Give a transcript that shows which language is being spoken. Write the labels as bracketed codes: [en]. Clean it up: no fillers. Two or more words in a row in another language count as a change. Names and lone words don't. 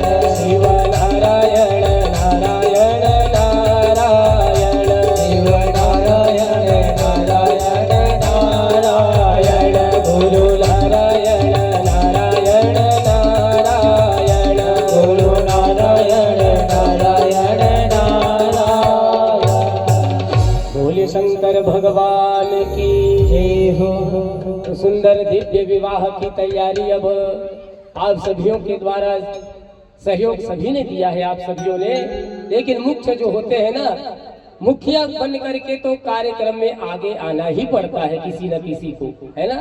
[hi] शिव नारायण नारायण नारायण शिव नारायण नारायण नारायण। गुरु नारायण नारायण नारायण गुरु नारायण नारायण नारायण। बोले शंकर भगवान की जय हो। तो सुंदर दिव्य विवाह की तैयारी अब आप सभियों के द्वारा सहयोग सभी ने दिया है आप सभियों ने। लेकिन मुख्य जो होते हैं ना मुखिया बन करके तो कार्यक्रम में आगे आना ही पड़ता है किसी न किसी को, है ना।